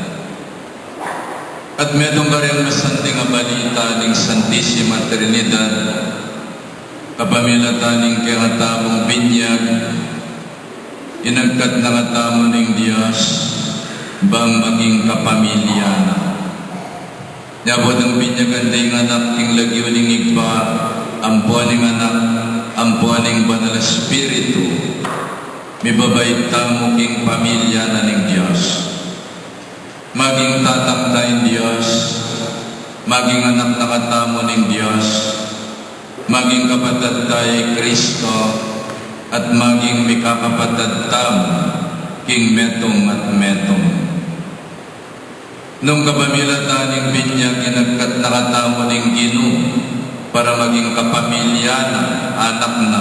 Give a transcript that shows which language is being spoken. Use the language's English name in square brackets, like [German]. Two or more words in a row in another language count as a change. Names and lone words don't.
[Pampanga] At medong kariyang masanting nga balita ng Santissima Trinidad, kapamilatan ng kinatamong binyag, inagkat na katamo ng Diyos, bang maging kapamilya na. Yabot ang binyagan ng anak king lagyo ning igba, ampuan ng anak, ampuan ng banal na Espiritu, mibabait tamo king pamilya na ng Diyos. Maging tatang tayong Diyos, maging anak na katamo ng Diyos, maging kapatid tayo Kristo, at maging mikakapatid tamo king metong at metong. Nung kapamilatan ng binyag, inagkat nakatamo ng Ginoo para maging kapamilya na, anak na.